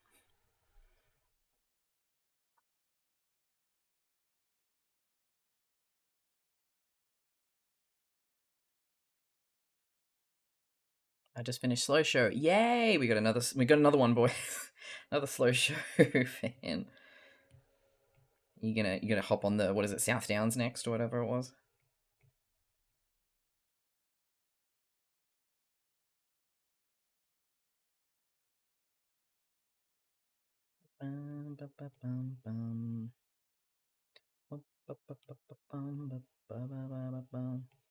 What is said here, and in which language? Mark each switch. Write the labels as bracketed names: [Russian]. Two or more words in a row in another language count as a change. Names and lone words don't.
[English] I just finished slow show. Yay! We got another one, boy. Another slow show fan. You gonna hop on the what is it, South Downs next or whatever it was? Bum, ba, ba, bum, bum. Ba, ba, ba, ba, ba, bum, ba, ba, ba, ba, ba, bum.